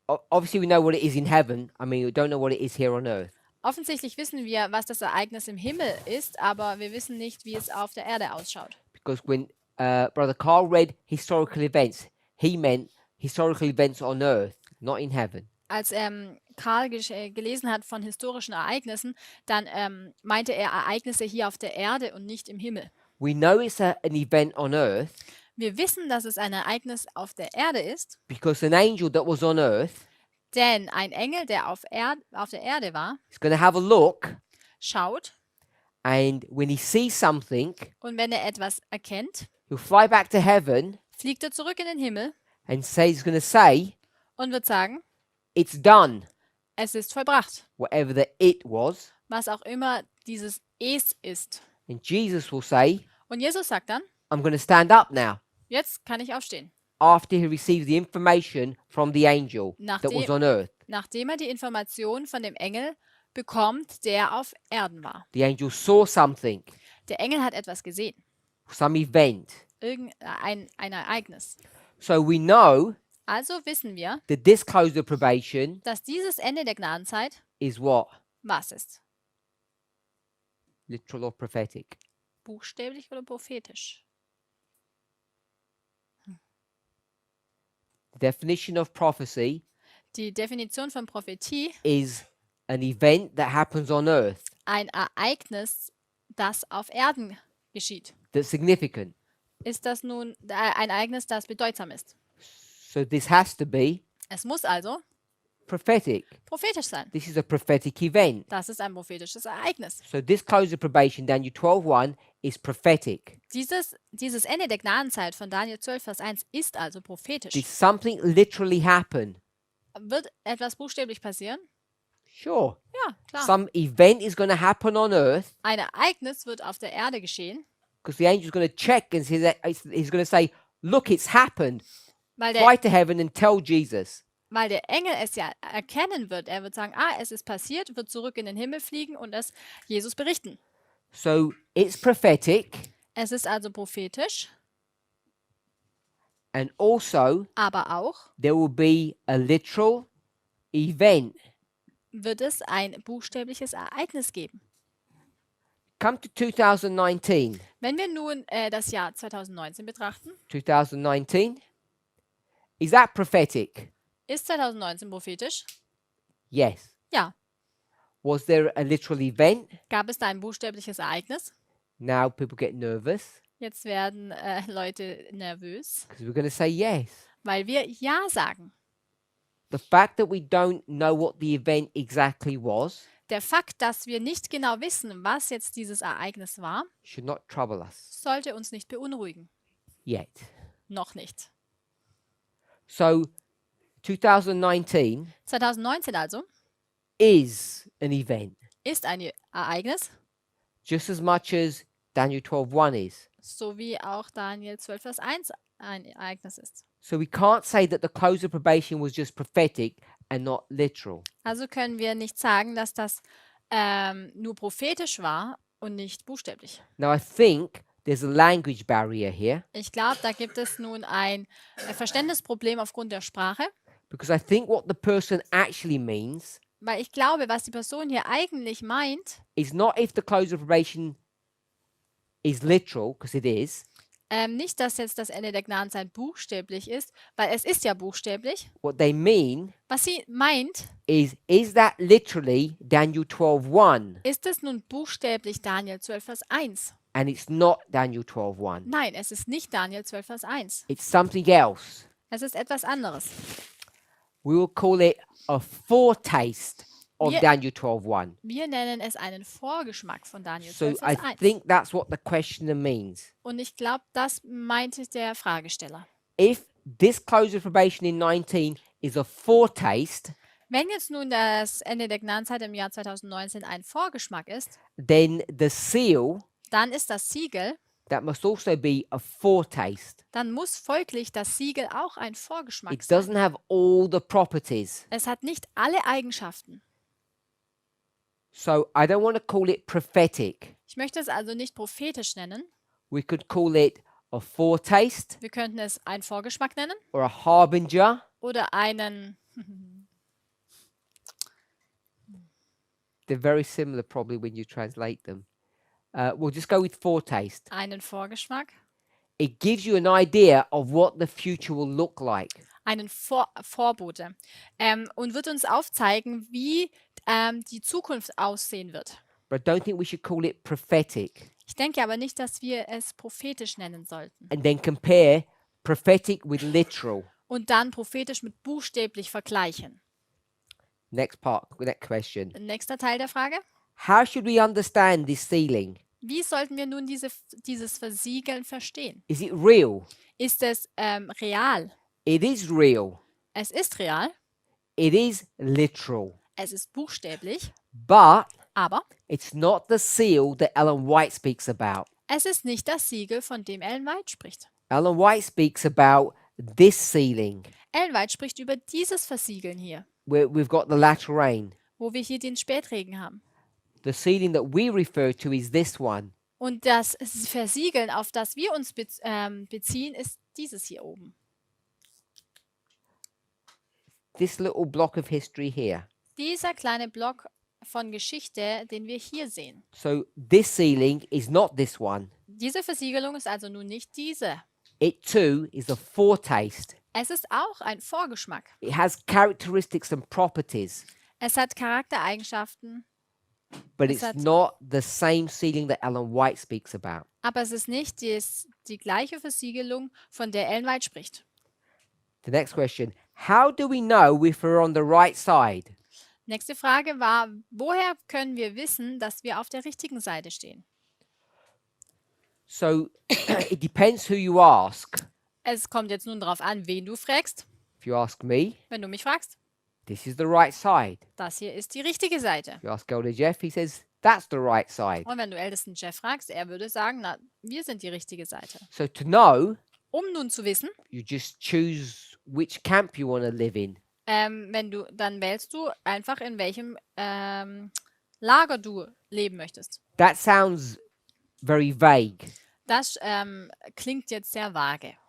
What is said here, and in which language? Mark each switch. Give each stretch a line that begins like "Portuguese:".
English: Obviously, we know what it is in heaven. I mean, we don't know what it is here on earth.
German: Offensichtlich wissen wir, was das Ereignis im Himmel ist, aber wir wissen nicht, wie es auf der Erde ausschaut.
English: Because when Brother Carl read historical events, he meant historical events on earth, not in heaven.
German: Als Karl gelesen hat von historischen Ereignissen, dann meinte er Ereignisse hier auf der Erde und nicht im Himmel.
English: We know it's an event on earth
German: Wir wissen, dass es ein Ereignis auf der Erde ist,
English: because an angel that was on earth
German: denn ein Engel, der auf der Erde war,
English: is going to have a look,
German: schaut
English: and when he sees something,
German: und wenn er etwas erkennt,
English: he'll fly back to heaven
German: fliegt er zurück in den Himmel
English: and he's going to say,
German: und wird sagen,
English: it's done,
German: es ist vollbracht,
English: whatever the it was.
German: was auch immer dieses Es ist.
English: And Jesus will say,
German: Und Jesus sagt dann,
English: I'm going to stand up now,
German: jetzt kann ich aufstehen,
English: after he receives the information from the angel that was on earth.
German: nachdem er die Information von dem Engel bekommt, der auf Erden war.
English: The angel saw something,
German: Der Engel hat etwas gesehen,
English: some event.
German: ein Ereignis.
English: So we know
German: Also wissen wir,
English: that this close of probation
German: dass dieses Ende der Gnadenzeit
English: is what?
German: was ist?
English: Literal or prophetic?
German: Buchstäblich oder prophetisch?
English: The definition of prophecy
German: Die Definition von Prophetie,
English: is an event that happens on earth
German: ein Ereignis, das auf Erden geschieht.
English: that's significant.
German: Ist das nun ein Ereignis, das bedeutsam ist?
English: So this has to be
German: Es muss also
English: prophetic.
German: prophetisch sein.
English: This is a prophetic event.
German: Das ist ein prophetisches Ereignis.
English: So this close of probation, Daniel 12:1, is prophetic.
German: Dieses Ende der Gnadenzeit von Daniel 12, Vers 1 ist also prophetisch.
English: Did something literally happen?
German: Wird etwas buchstäblich passieren?
English: Sure.
German: Ja, klar.
English: Some event is going to happen on earth
German: Ein Ereignis wird auf der Erde geschehen,
English: because the angel's going to check and he's going to say, look, it's happened.
German: weil
English: Fly to heaven and tell Jesus.
German: der Engel es ja erkennen wird. Er wird sagen, es ist passiert, wird zurück in den Himmel fliegen und es Jesus berichten.
English: So it's prophetic
German: Es ist also prophetisch,
English: and also
German: aber auch
English: there will be a literal event.
German: wird es ein buchstäbliches Ereignis geben.
English: Come to 2019.
German: Wenn wir nun das Jahr 2019 betrachten,
English: 2019. Is that prophetic?
German: ist 2019 prophetisch?
English: Yes.
German: Ja.
English: Was there a literal event?
German: Gab es da ein buchstäbliches Ereignis?
English: Now people get nervous
German: Jetzt werden Leute nervös,
English: because we're going to say yes.
German: weil wir Ja sagen.
English: The fact that we don't know what the event exactly was
German: Der Fakt, dass wir nicht genau wissen, was jetzt dieses Ereignis war,
English: should not trouble us
German: sollte uns nicht beunruhigen.
English: yet.
German: Noch nicht.
English: So 2019
German: 2019 also
English: is an event
German: ist ein Ereignis,
English: just as much as Daniel 12:1 is.
German: so wie auch Daniel 12, Vers 1 ein Ereignis ist.
English: So we can't say that the close of probation was just prophetic and not literal.
German: Also können wir nicht sagen, dass das nur prophetisch war und nicht buchstäblich.
English: Now I think there's a language barrier here
German: Ich glaube, da gibt es nun ein Verständnisproblem aufgrund der Sprache,
English: because I think what the person actually means
German: weil ich glaube, was die Person hier eigentlich meint,
English: is not if the close of probation is literal, because it is.
German: nicht, dass jetzt das Ende der Gnadenzeit buchstäblich ist, weil es ist ja buchstäblich.
English: What they mean
German: Was sie meint,
English: is that literally Daniel 12:1
German: ist es nun buchstäblich Daniel 12, Vers 1?
English: and it's not Daniel 12:1.
German: Nein, es ist nicht Daniel 12, Vers 1.
English: It's something else.
German: Es ist etwas anderes.
English: We will call it a foretaste of
German: Wir-
English: Daniel 12:1.
German: Wir nennen es einen Vorgeschmack von Daniel
English: So
German: 12,
English: I
German: Vers 1.
English: think that's what the questioner means.
German: Und ich glaube, das meinte der Fragesteller.
English: If this close of probation in 19 is a foretaste,
German: Wenn jetzt nun das Ende der Gnadenzeit im Jahr 2019 ein Vorgeschmack ist,
English: then the seal,
German: dann ist das Siegel,
English: that must also be a foretaste.
German: dann muss folglich das Siegel auch ein Vorgeschmack
English: It
German: sein.
English: doesn't have all the properties.
German: Es hat nicht alle Eigenschaften.
English: So I don't want to call it prophetic.
German: Ich möchte es also nicht prophetisch nennen.
English: We could call it a foretaste
German: Wir könnten es einen Vorgeschmack nennen
English: or a harbinger
German: oder einen
English: They're very similar probably when you translate them. We'll just go with foretaste.
German: Einen Vorgeschmack,
English: It gives you an idea of what the future will look like.
German: einen Vorbote und wird uns aufzeigen, wie die Zukunft aussehen wird.
English: But I don't think we should call it prophetic
German: Ich denke aber nicht, dass wir es prophetisch nennen sollten
English: and then compare prophetic with literal.
German: und dann prophetisch mit buchstäblich vergleichen.
English: Next question.
German: Nächster Teil der Frage.
English: How should we understand this sealing?
German: Wie sollten wir nun dieses Versiegeln verstehen?
English: Is it real?
German: Ist es real?
English: It is real.
German: Es ist real,
English: It is literal.
German: es ist buchstäblich,
English: But
German: aber
English: it's not the seal that Ellen White speaks about.
German: es ist nicht das Siegel, von dem Ellen White spricht.
English: Ellen White speaks about this sealing,
German: Ellen White spricht über dieses Versiegeln hier,
English: where we've got the latter rain.
German: wo wir hier den Spätregen haben.
English: The sealing that we refer to is this one.
German: Und das Versiegeln, auf das wir uns beziehen, ist dieses hier oben.
English: This little block of history here.
German: Dieser kleine Block von Geschichte, den wir hier sehen.
English: So this sealing is not this one.
German: Diese Versiegelung ist also nun nicht diese.
English: It too is a foretaste.
German: Es ist auch ein Vorgeschmack.
English: It has characteristics and properties,
German: Es hat Charaktereigenschaften,
English: but
German: Es
English: it's
German: hat-
English: not the same sealing that Ellen White speaks about.
German: aber es ist nicht die gleiche Versiegelung, von der Ellen White spricht.
English: The next question, how do we know if we're on the right side?
German: Nächste Frage war, woher können wir wissen, dass wir auf der richtigen Seite stehen?
English: So it depends who you ask.
German: Es kommt jetzt nun darauf an, wen du fragst.
English: If you ask me,
German: Wenn du mich fragst,
English: this is the right side.
German: das hier ist die richtige Seite.
English: If you ask Elder Jeff, he says that's the right side.
German: Und wenn du ältesten Jeff fragst, er würde sagen, na, wir sind die richtige Seite.
English: So to know,
German: Um nun zu wissen,
English: you just choose which camp you want to live in.
German: dann wählst du einfach, in welchem Lager du leben möchtest.
English: That sounds very vague,
German: Das klingt jetzt sehr vage.